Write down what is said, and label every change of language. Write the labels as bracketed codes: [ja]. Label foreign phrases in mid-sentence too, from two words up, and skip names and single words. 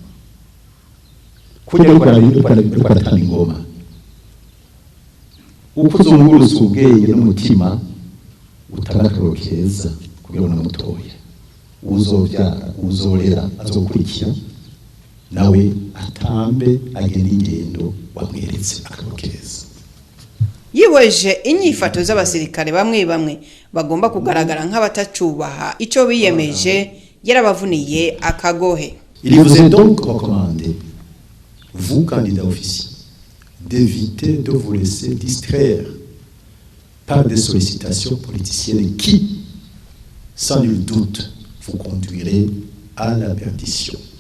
[rn] kujya rukora aratanga ingoma uko uzunguruza ubwenge n'umutima utanga akaroro keza kugira ngo namutoye uzobyara uzorera azokurikira nawe atambe agenda ingendo wamweretse akaroro keza. Yiweje inyifato z'abasirikare bamwe bamwe bagomba kugaragara nk'abatacubaha ico biyemeje yarabavuniye akagohe. [fr] Il vous est donc recommandé, vous candidats officiers, d'éviter de vous laisser distraire par des sollicitations politiciennes qui, sans nul doute, vous conduiraient à la perdition.